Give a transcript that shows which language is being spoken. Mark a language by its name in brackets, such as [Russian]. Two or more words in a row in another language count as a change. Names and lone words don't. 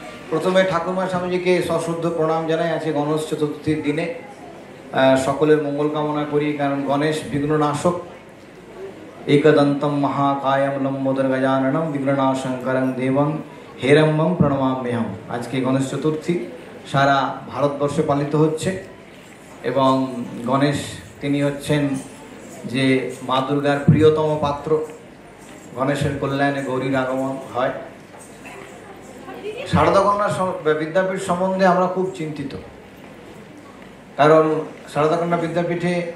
[Bangla] প্রথমে ঠাকুরমা স্বামীজিকে সশ্রদ্ধ প্রণাম জানাই। আছে গণেশ চতুর্থীর দিনে সকলের মঙ্গল কামনা করি, কারণ গণেশ বিঘ্ননাশক। [Sanskrit] एकदन्तं महाकायं लंबोदर गजाननं विघ्ननाशंकरं देवं हेरम्बं প্রণমাম্যহম। [Bangla] আজকে গণেশ চতুর্থী সারা ভারতবর্ষে পালিত হচ্ছে এবং গণেশ তিনি হচ্ছেন যে মা দুর্গার প্রিয়তম পাত্র। গণেশের কল্যাণে গৌরীর আগমন হয়। সারদা কন্যা বিদ্যাপীঠ সম্বন্ধে আমরা খুব চিন্তিত, কারণ সারদা কন্যা বিদ্যাপীঠে